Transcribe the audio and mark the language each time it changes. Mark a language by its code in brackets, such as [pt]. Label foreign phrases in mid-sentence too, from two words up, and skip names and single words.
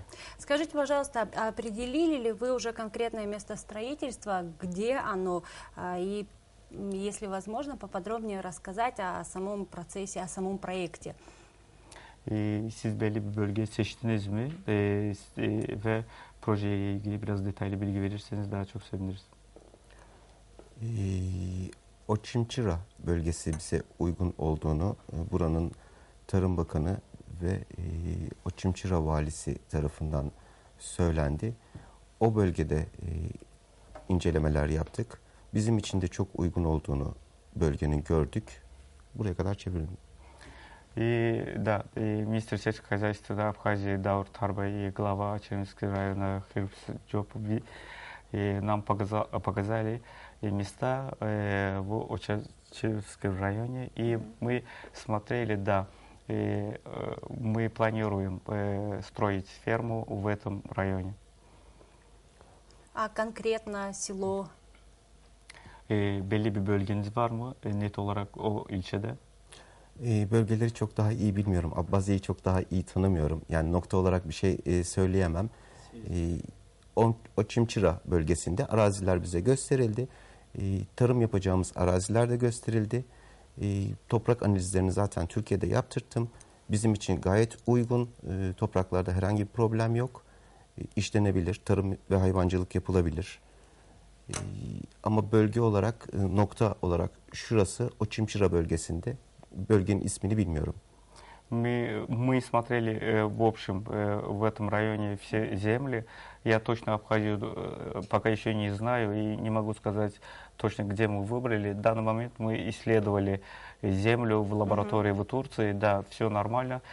[ru] Скажите, пожалуйста, определили ли вы уже конкретное место строительства, где оно, и, если возможно, поподробнее рассказать о самом процессе, о самом проекте? [tr] Siz belli bir bölge seçtiniz mi ve projeyle ilgili biraz detaylı bilgi verirseniz daha çok seviniriz. Ochimchira bölgesi bize uygun olduğunu buranın Tarım Bakanı ve Ochimchira valisi tarafından söylendi. O bölgede incelemeler yaptık. Bizim için de çok uygun olduğunu bölgenin gördük. Buraya kadar çevirdim. [ru] Да, министр сельского хозяйства Абхазии Даур Тарба и глава Чимчирского района Хрипс Джоп нам показали места в Очакчевском районе, и мы смотрели, да, мы планируем строить ферму в этом районе. А конкретно село? [tr] Belli bir bölgeniz var mı net olarak o ilçede? Bölgeleri çok daha iyi bilmiyorum. Abbazi'yi çok daha iyi tanımıyorum. Yani nokta olarak bir şey söyleyemem. Ochimchira bölgesinde araziler bize gösterildi. Tarım yapacağımız araziler de gösterildi. Toprak analizlerini zaten Türkiye'de yaptırttım. Bizim için gayet uygun. Topraklarda herhangi bir problem yok. İşlenebilir, tarım ve hayvancılık yapılabilir. Ama bölge olarak, nokta olarak şurası Ochimchira bölgesinde. Bölgenin ismini bilmiyorum. [ru] Мы смотрели в общем в этом районе все земли. Я точно Абхазию пока еще не знаю и не могу сказать точно, где мы выбрали. В данный момент мы исследовали землю в лаборатории в Турции. Да, все нормально.